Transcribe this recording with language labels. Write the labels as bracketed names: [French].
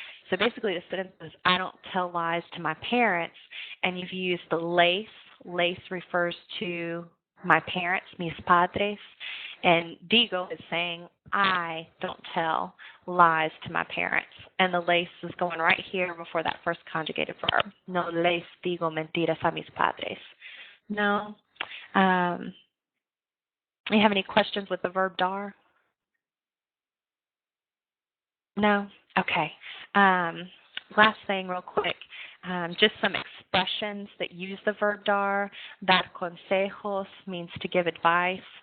[English] So basically the sentence is, I don't tell lies to my parents. And you've used the les. Les refers to my parents, mis padres. And digo is saying, I don't tell lies to my parents. And the les is going right here before that first conjugated verb. [Spanish] No les digo mentiras a mis padres. No. [English] You have any questions with the verb dar? No? Okay. Last thing real quick. Just some expressions that use the verb dar. Dar consejos means to give advice.